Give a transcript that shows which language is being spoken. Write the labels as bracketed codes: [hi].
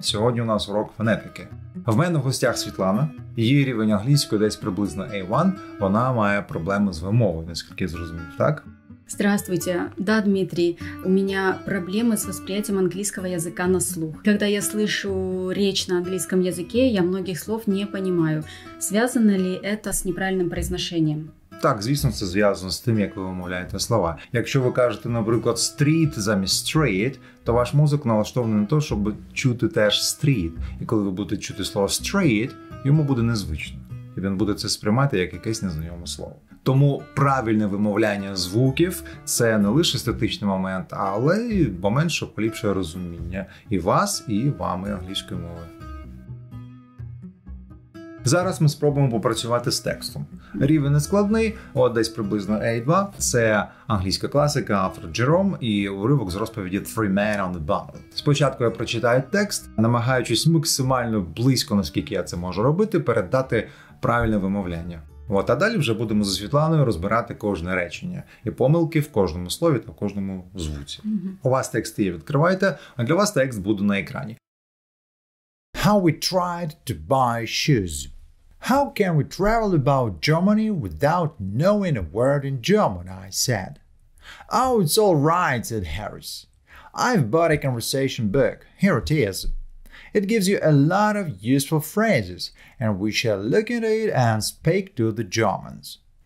[uk] Сьогодні у нас урок фонетики. В мене в гостях Світлана. Її рівень англійської десь приблизно A1. Вона має проблеми з вимовою, наскільки я зрозумів, так? [ru] Здравствуйте. Да, Дмитрий, у меня проблемы с восприятием английского языка на слух. Когда я слышу речь на английском языке, я многих слов не понимаю. Связано ли это с неправильным произношением? [uk] Так, звісно, це зв'язано з тим, як ви вимовляєте слова. Якщо ви кажете, наприклад, street замість street, то ваш мозок налаштований на те, щоб чути теж street. І коли ви будете чути слово street, йому буде незвично. І він буде це сприймати як якесь незнайоме слово. Тому правильне вимовляння звуків – це не лише естетичний момент, але й момент, що поліпшує розуміння і вас, і вами англійської мови. Зараз ми спробуємо попрацювати з текстом. Рівень нескладний, от десь приблизно A2. Це англійська класика, автор Джером і уривок з розповіді Three Men on the Boat. Спочатку я прочитаю текст, намагаючись максимально близько, наскільки я це можу робити, передати правильне вимовляння. А далі вже будемо зі Світланою розбирати кожне речення. І помилки в кожному слові та в кожному звуці. У вас текст є, відкривайте, а для вас текст буде на екрані. [en] How we tried to buy shoes. How can we travel about Germany without knowing a word in German, I said. Oh, it's all right, said Harris. I've bought a conversation book. Here it is. It gives you a lot of useful phrases, and we shall look at it and speak to the Germans.